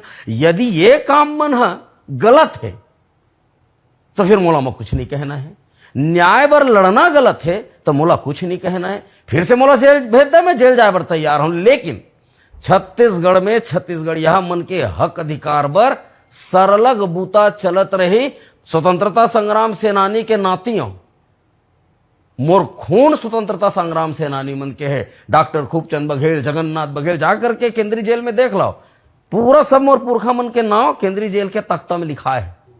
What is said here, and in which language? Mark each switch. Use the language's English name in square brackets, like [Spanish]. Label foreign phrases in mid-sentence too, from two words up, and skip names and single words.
[Chhattisgarhi] यदि ये काम मन गलत है तो फिर मोला में कुछ नहीं कहना है, न्याय बर लड़ना गलत है तो मोला कुछ नहीं कहना है, फिर से मोला जेल भेज दे, मैं जेल जाए बर तैयार हूं। लेकिन छत्तीसगढ़ में छत्तीसगढ़िया मन के हक अधिकार बर सरलग बूता चलत रही। स्वतंत्रता संग्राम सेनानी के नातियों, मोर खून स्वतंत्रता संग्राम सेनानी मन के है, डॉक्टर खूबचंद बघेल, जगन्नाथ बघेल, जाकर के केंद्रीय जेल में देख लो, पूरा सब मोर पुरखा मन के नाम केंद्रीय जेल के तख्ता में लिखा है।